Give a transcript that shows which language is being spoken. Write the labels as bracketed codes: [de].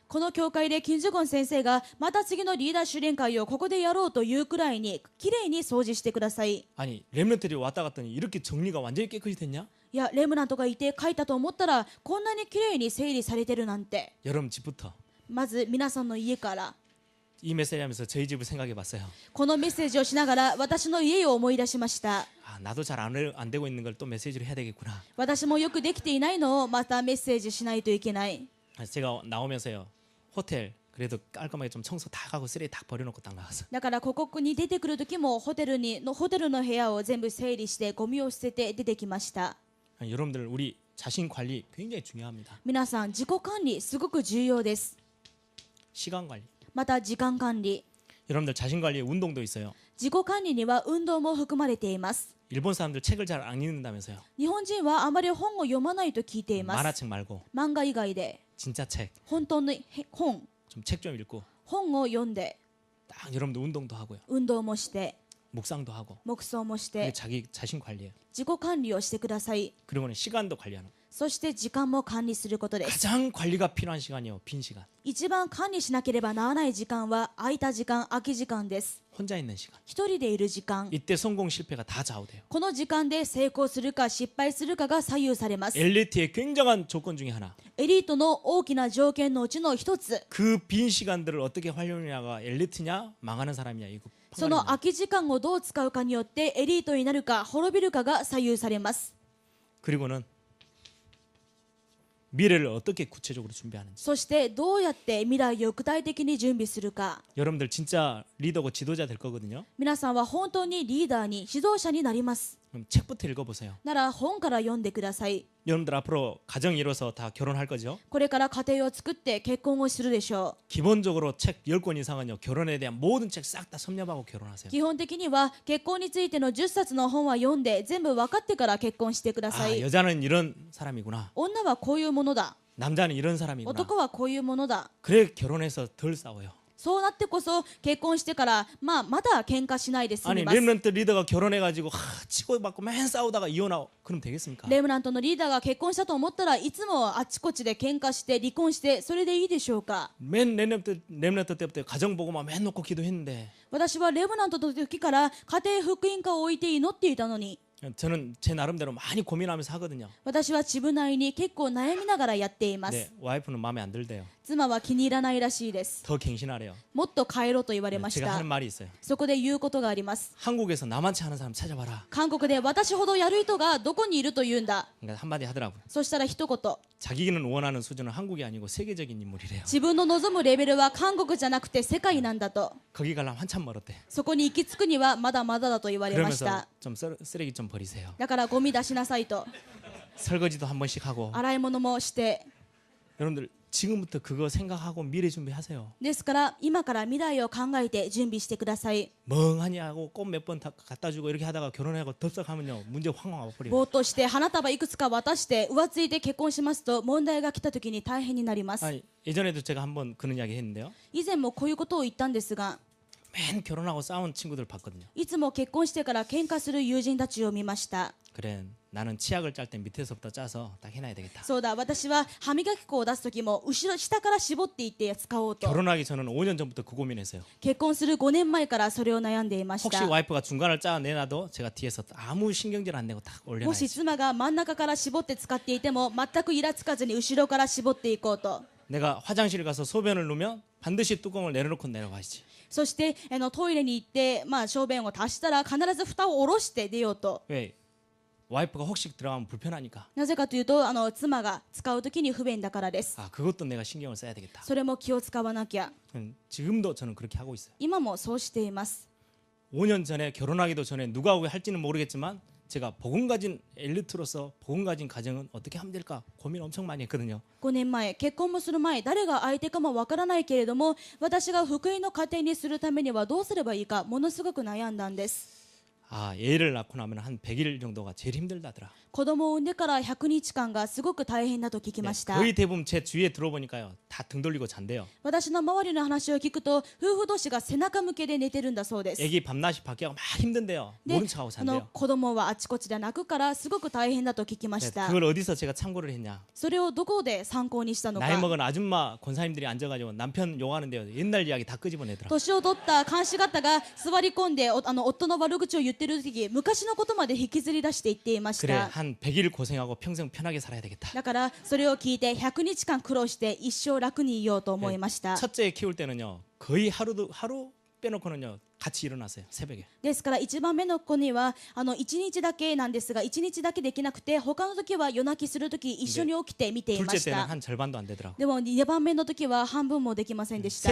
[ja] この教会で金樹ゴン先生がまた次のリーダー主練会をここでやろうというくらいにきれいに掃除してください。 [ko] 아니 렘넌트들이 왔다 갔더니 이렇게 정리가 완전히 깨끗이 됐냐? [ja] いやレムナントがいて書いたと思ったらこんなにきれいに整理されてるなんて。 [ko] 여러분 집부터 [ja] まず皆さんの家から。 [ko] 이 메시지 하면서 저희 집을 생각해봤어요. [ja] このメッセージをしながら私の家を思い出しました。 [ko] 아 나도 잘 안 되고 있는 걸 또 메시지로 해야 되겠구나. [ja] 私もよくできていないのをまたメッセージしないといけない。 [ko] 그래서 제가 나오면서요 호텔 그래도 깔끔하게 좀 청소 다 하고 쓰레기 다 버려놓고 딱 나왔어. [ja] だからここに出てくる時もホテルの部屋を全部整理してゴミを捨てて出てきました。 [ko] 여러분들 우리 자신 관리 굉장히 중요합니다. [ja] 皆さん自己管理すごく重要です。 [ko] 시간 관리. [ja] また時間管理。 [ko] 여러분들 자신 관리에 운동도 있어요. [ja] 自己管理には運動も含まれています。 [ko] 일본 사람들 책을 잘 안 읽는다면서요. [ja] 日本人はあまり本を読まないと聞いています。 [ko] 만화책 말고 [ja] 漫画以外で [ko] 진짜 책. [ja] 本当の本 [ko] 좀 책 좀 읽고 [ja] 本を読んで [ko] 딱 여러분들 운동도 하고요. [ja] 運動もして [ko] 묵상도 하고. [ja] 黙想もし [ko] 그게 [ja] て [ko] 자기 자신 관리예요. [ja] 自己管理をしてください。 [ko] 그리고는 시간도 관리하는. [ja] そして時間も管理することです。 [ko] 가장 관리가 필요한 시간이요. 빈 시간. [ja] 一番管理しなければならない時間は空いた時間、空き時間です。 [ko] 혼자 있는 시간. [ja] 一人でいる時間。 [ko] 이때 성공 실패가 다 좌우돼요. [ja] この時間で成功するか失敗するかが左右されます。 [ko] 엘리트의 굉장한 조건 중에 하나. [ja] エリートの大きな条件のうちの一つ。 [ko] 그 빈 시간들을 어떻게 활용하냐가 엘리트냐 망하는 사람이냐 이거 [ja] その [ko] 판가름이에요. [ja] 空き時間をどう使うかによってエリートになるか滅びるかが左右されます。 [ko] 그리고는 미래를 어떻게 구체적으로 준비하는지. [ja] そしてどうやって未来を具体的に準備するか。 [ko] 여러분들 진짜 리더고 지도자 될 거거든요. [ja] 皆さんは本当にリーダーに指導者になります。 [ko] 그럼 책부터 읽어보세요. [ja] なら本から読んでください。 [ko] 여러분들 앞으로 가정 이뤄서 다 결혼할 거죠? [ja] これから家庭を作って結婚をするでしょ [ko] 기본적으로 책 10권 이상은요. 결혼에 대한 모든 책 싹 다 섭렵하고 [ja] う。 [ko] 결혼하세요. [ja] 基本的には結婚についての10冊の本は読んで全部分かってから結婚してくださ [ko] 아 [ja] い。 [ko] 여자는 이런 사람이구나. [ja] 女はこういうものだ。 [ko] 남자는 이런 사람이구나. [ja] 男はこういうものだ。 [ko] 그래 결혼해서 덜 싸워요. [ja] そうなってこそ結婚してからまだ喧嘩しないで済 [ko] 아니 [ja] みます。 [ko] 렘넌트 리더가 결혼해가지고 치고받고 맨 싸우다가 이혼하고 그럼 되겠습니까? [ja] レムナントのリーダーが結婚したと思ったらいつもあちこちで喧嘩して離婚してそれでいいでしょうか。 [ko] 맨 렘넌트 때부터 가정 보고만 맨 놓고 기도했는데 [ja] 私はレムナントの時から家庭福音化を置いて祈っていたのに [ko] 저는 제 나름대로 많이 고민하면서 하거든요. [ja] 私は自分なりに結構悩みながらやっていま [ko] 네, [ja] す。 [ko] 와이프는 마음에 안 들대요. [ja] 妻は気に入らないらしいです。 [ko] 더 갱신하래요. [ja] もっと帰ろうと言われまし [ko] 제가 [ja] た [ko] 하는 。 말이 있어요. [ja] そこで言うことがあります。 [ko] 한국에서 나만치 하는 사람 찾아봐라. [ja] 韓国で私ほどやる人がどこにいると言うんだ。 [ko] 그러니까 한마디 하더라고요. [ja] そしたら一言、 [ko] 자기는 원하는 수준은 한국이 아니고 세계적인 인물이래요. [ja] 自分の望むレベルは韓国じゃなくて世界なんだと。 [ko] 거기 가려면 한참 멀었대. [ja] そこに行き着くにはまだまだだと言われまし [ko] 그러면서 [ja] た。 [ko] 좀 쓰레기 좀 버리세요. [ja] だからゴミ出しなさいと。 [ko] 설거지도 한 번씩 하고. [ja] 洗い物もして。 [ko] 여러분들 지금부터 그거 생각하고 미래 준비하세요. [ja] ですから今から未来を考えて準備してください。 [ko] 멍하니 하고 꽃 몇 번 갖다 주고 이렇게 하다가 결혼하고 덥석하면요 문제 확 와버려요. [ja] ぼーっとして花束いくつか渡して浮ついて結婚しますと問題が来た時に大変になります。 [ko] 아니 예전에도 제가 한번 그런 이야기 했는데요. [ja] 以前もこういうことを言ったんですが、 [ko] 맨 결혼하고 싸운 친구들 봤거든요. [ja] いつも結婚してから喧嘩する友人たちを見ました。 [ko] 그래 나는 치약을 짤 때 밑에서부터 짜서 딱 해놔야 되겠다. [ja] そうだ、私は歯磨き粉を出す時も下から絞っていって使おうと。 [ko] 결혼하기 전에는 5년 전부터 그 고민했어요. [ja] 結婚する5年前からそれを悩んでいまし [ko] 혹시 [ja] た。 [ko] 와이프가 중간을 짜 내놔도 제가 뒤에서 아무 신경질 안 내고 딱 [ja] もし [ko] 올려놔야지. [ja] 妻が真ん中から絞って使っていても全くイラつかずに後ろから絞っていこうと。 [ko] 내가 화장실 가서 소변을 누면 반드시 뚜껑을 내려놓고 내려가야지. [ja] そしてトイレに行って、小便を足したら必ず蓋を下ろして出ようと。 [ko] 왜? 와이프가 혹시 들어가면 불편하니까. [ja] なぜかというと妻が使う時に不便だからです。 [ko] 아 그것도 내가 신경을 써야 되겠다. [ja] それも気を使わなきゃ。 [ko] 지금도 저는 그렇게 하고 있어요. [ja] 今もそうしています。 [ko] 5년 전에 결혼하기도 전에 누가 오게 할지는 모르겠지만 제가 복음 가진 엘리트로서 복음 가진 가정은 어떻게 하면 될까 고민 엄청 많이 했거든요. [ja] 5年前結婚もする前誰が相手かもわからないけれども私が福音の家庭にするためにはどうすればいいかものすごく悩んだんです。 [ko] 아 애를 낳고 나면 한 100일 정도가 제일 힘들다더라. [ja] 子供を産んでから100日間がすごく大変だと聞きました。 [ko] 거의 대부분 제 주위에 들어보니까요 다 등 돌리고 잔대요. [ja] 私の周りの話を聞くと夫婦同士が背中向けで寝てるんだそうです。 [ko] 애기 밤낮이 바뀌고 막 힘든데요. [ja] で [ko] 모른 척하고 잔대요. [ja] 子供はあちこちで泣くからすごく大変だと聞きまし [ko] 네, [ja] た。 [ko] 그걸 어디서 제가 참고를 했냐. [ja] それをどこで参考にしたの [ko] 나이 먹은 아줌마 권사님들이 앉아가지고 남편 욕하는데요. 옛날 이야기 다 끄집어내더라. [ja] 年を取った監視方が座り込んで夫の悪口を言ってる時昔のことまで引きずり出して言っていまし [ko] 그래 [ja] た。 [ko] 한 100일 고생하고 평생 편하게 살아야 되겠다. [ja] だからそれを聞いて100日間苦労して一生楽にいようと思いました。 [ko] 첫째 키울 때는요 거의 하루 빼놓고는요 같이 일어났어요 새벽에. [ja] ですから1番目の子には1日だけなんですが1日だけできなくて他の時は夜泣きする時一緒に起きて見ていま [ko] 둘째 [ja] し [ko] 때는 [ja] た。 [ko] 한 절반도 안 되더라고. [ja] でも2番目の時は半分もできませんでした。